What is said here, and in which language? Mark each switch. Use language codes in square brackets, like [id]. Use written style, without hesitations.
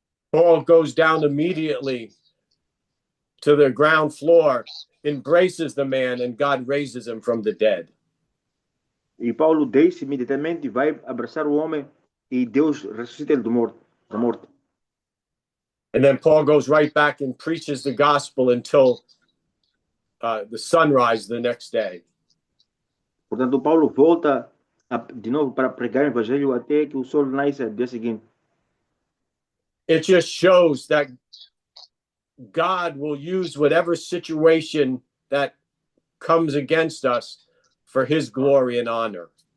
[en] Paul goes down immediately to the ground floor, embraces the man, and God raises him from the dead. [pt] E Paulo desce imediatamente e vai abraçar o homem e Deus ressuscita ele da morte. [en] And then Paul goes right back and preaches the gospel until the sunrise the next day. [pt] Portanto, Paulo volta de novo para pregar o evangelho até que o sol nasce no dia seguinte. [en] It just shows that God will use whatever situation that comes against us for his glory and honor.